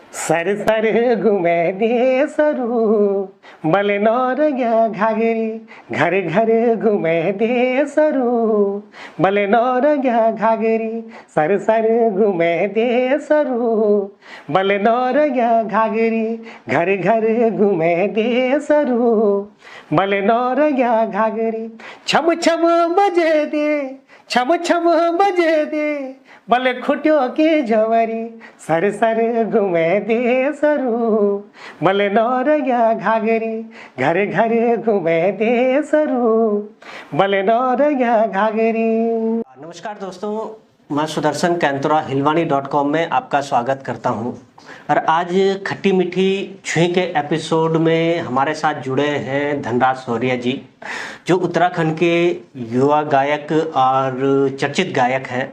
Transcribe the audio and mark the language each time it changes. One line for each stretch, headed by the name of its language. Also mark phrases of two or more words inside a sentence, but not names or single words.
Garhwali: सर सर घुमे दे सरू बले नौरया घाघरी घर घर घुमे दे सरू बले नौरया घाघरी सर सर घुमे दे सरू बले नौरया घाघरी घर घर घुमे दे सरू बले नौरया घाघरी छम छम बजे दे छम छम बजे दे बले खुटियों की झवरी सर सर घुमे दे सरू बले नौरया घाघरी घर घर घुमे दे सरू बले नौरया घाघरी।
Hindi: नमस्कार दोस्तों, मैं सुदर्शन कैंतुरा हिलवानी.com में आपका स्वागत करता हूं। और आज खट्टी मीठी छुई के एपिसोड में हमारे साथ जुड़े हैं धनराज शौर्य जी, जो उत्तराखंड के युवा गायक और चर्चित गायक हैं।